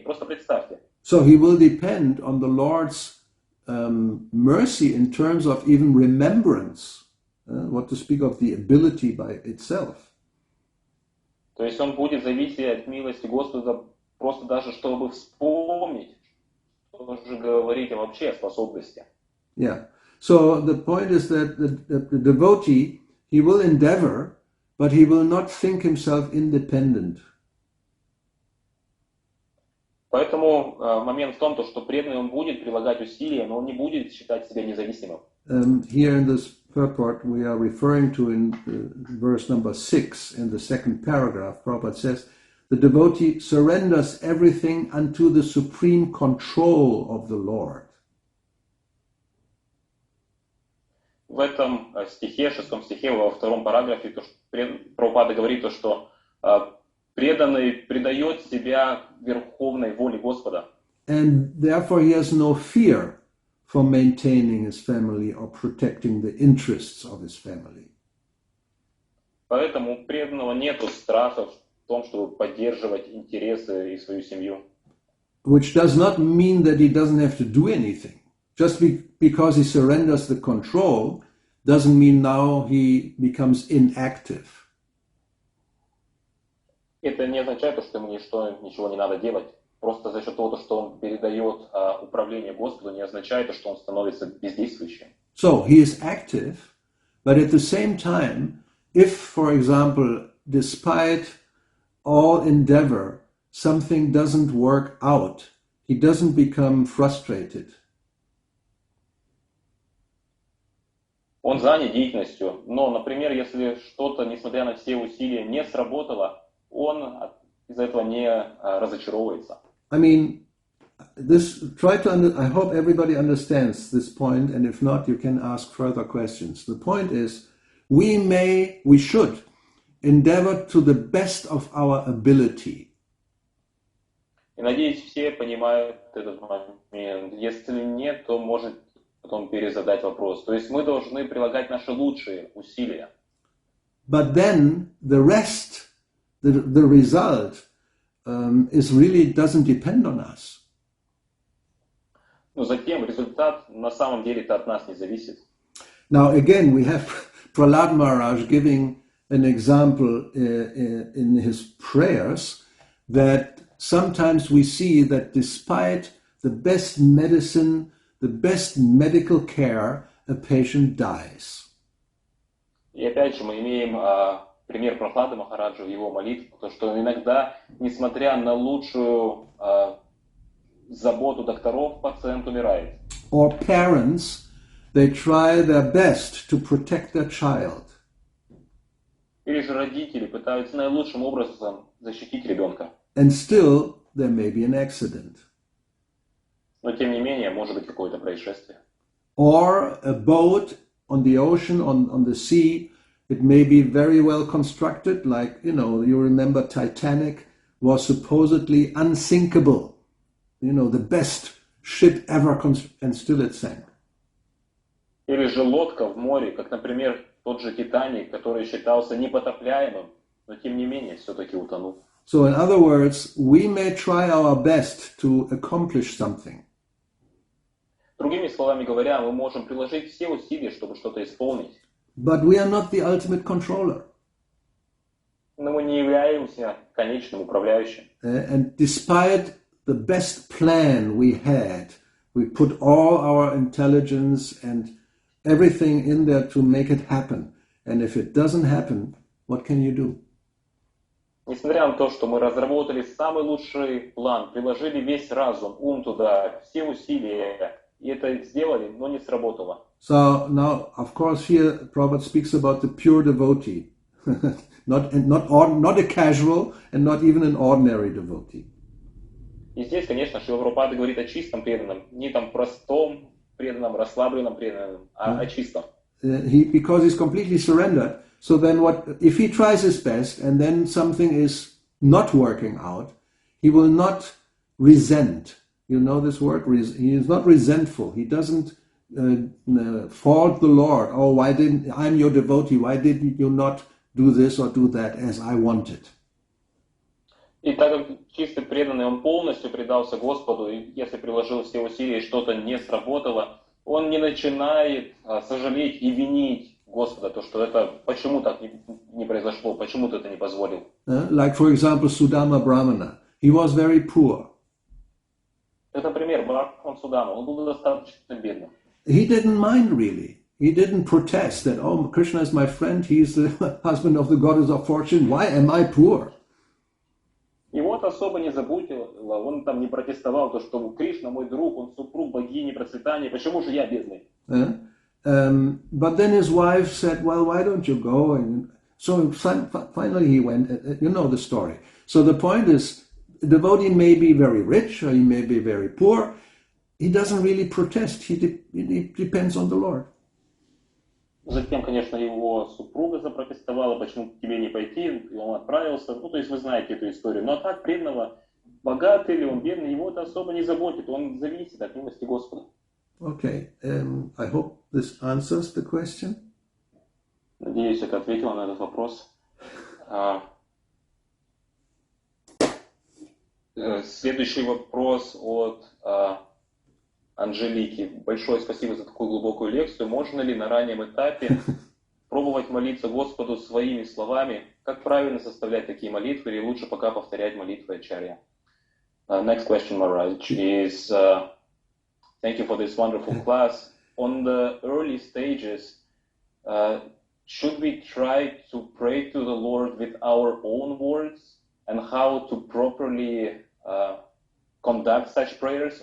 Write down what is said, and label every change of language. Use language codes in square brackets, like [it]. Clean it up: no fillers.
[ru] Просто представьте. [en] So he will depend on the Lord's mercy in terms of even remembrance, what to speak of the ability by itself. [ru] То есть он будет зависеть от милости Господа просто даже чтобы вспомнить, что же говорить вообще о способности. [en] Yeah. So the point is that the devotee, he will endeavor, but he will not think himself independent. [ru] Поэтому момент в том, что преданный он будет прилагать усилия, но он не будет считать себя независимым. [en] Here in this purport we are referring to in verse number 6 in the second paragraph, Prabhupada says, the devotee surrenders everything unto the supreme control of the Lord. [ru] В этом стихе, шестом стихе, во втором параграфе, то, что Прабхупада говорит, то, что преданный предает себя верховной воле Господа. [en] And therefore he has no fear for maintaining his family or protecting the interests of his family. [ru] Поэтому у преданного нету страха в том, чтобы поддерживать интересы и свою семью. [en] Which does not mean that he doesn't have to do anything. Just because he surrenders the control doesn't mean now he becomes inactive. [ru] Это не означает, что ему ничего не надо делать. Просто за счет того, что он передает управление Господу, не означает, что он становится бездействующим. [en] So he is active, but at the same time, if, for example, despite all endeavor, something doesn't work out, he doesn't become frustrated. [ru] Он занят деятельностью, но, например, если что-то, несмотря на все усилия, не сработало, он из-за этого не разочаровывается. [en] I mean, I hope everybody understands this point, and if not, you can ask further questions. The point is, we should endeavor to the best of our ability. [ru] И надеюсь, все понимают этот момент. Если нет, то может потом перезадать вопрос. То есть мы должны прилагать наши лучшие усилия. [en] But then the rest, the result, doesn't depend on us. [ru] Но затем результат на самом деле-то от нас не зависит. [en] Now again, we have Prahlad Maharaj giving an example in his prayers that sometimes we see that despite the best medicine, the best medical care, a patient dies. [ru] И опять же мы имеем пример Прахлады Махараджа в его молитве, то что иногда, несмотря на лучшую заботу докторов, пациент умирает. [en] Or parents, they try their best to protect their child. [ru] Или же родители пытаются наилучшим образом защитить ребенка. [en] And still, there may be an accident. [ru] Но тем не менее, может быть какое-то происшествие. [en] Or a boat on the ocean, on the sea, it may be very well constructed, like, you remember Titanic was supposedly unsinkable. The best ship ever, and still it sank. [ru] Или же лодка в море, как, например, тот же Титаник, который считался непотопляемым, но тем не менее все-таки утонул. [en] So in other words, we may try our best to accomplish something. [ru] Другими словами говоря, мы можем приложить все усилия, чтобы что-то исполнить. [en] But we are not the ultimate controller. [ru] Но мы не являемся конечным управляющим. [en] And despite the best plan we had, we put all our intelligence and everything in there to make it happen. And if it doesn't happen, what can you do? [ru] Несмотря на то, что мы разработали самый лучший план, приложили весь разум, ум туда, все усилия, и это сделали, но не сработало. [en] So now, of course, here Prabhupada speaks about the pure devotee, not a casual and not even an ordinary devotee. [ru] И здесь, конечно, Шрила Прабхупада говорит о чистом преданном, не там простом преданном, расслабленном преданном, а о чистом. [en] Because he's completely surrendered. So then if he tries his best and then something is not working out, he will not resent. You know this word? He is not resentful. He doesn't fault the Lord. Oh, I'm your devotee. Why didn't you not do this or do that as I wanted? [ru] И так как чистый преданный, он полностью предался Господу, и если приложил все усилия и что-то не сработало, он не начинает сожалеть и винить Господа, то, что это почему так не произошло, почему ты это не позволил. [en] Like, for example, Sudama Brahmana. He was very poor. [ru] Это пример Брахман Судама. Он был достаточно бедным. [en] He didn't mind really. He didn't protest that, oh, Krishna is my friend, he's the husband of the goddess of fortune, why am I poor? [ru] Его это особо не заботило, он там не протестовал, то, что Кришна мой друг, он супруг богини процветания, почему же я бедный? [en] But then his wife said, well, why don't you go? And so finally he went, you know the story. So the point is, the devotee may be very rich or he may be very poor. He doesn't really protest. He depends on the Lord. [ru] Затем, конечно, его супруга запротестовала, почему к тебе не пойти, и он отправился. Ну, то есть вы знаете эту историю. Но так преданного, богатый или он бедный, его это особо не заботит. Он зависит от милости Господа. Okay, I hope this answers the question. Надеюсь, это ответило на этот вопрос. Следующий вопрос от Анжелики. Большое спасибо за такую глубокую лекцию. Можно ли на раннем этапе пробовать молиться Господу своими словами? Как правильно составлять такие молитвы? Или лучше пока повторять молитвы Ачарья? [en] Next question, Maharaj, is thank you for this wonderful class. On the early stages, should we try to pray to the Lord with our own words? And how to properly conduct such prayers?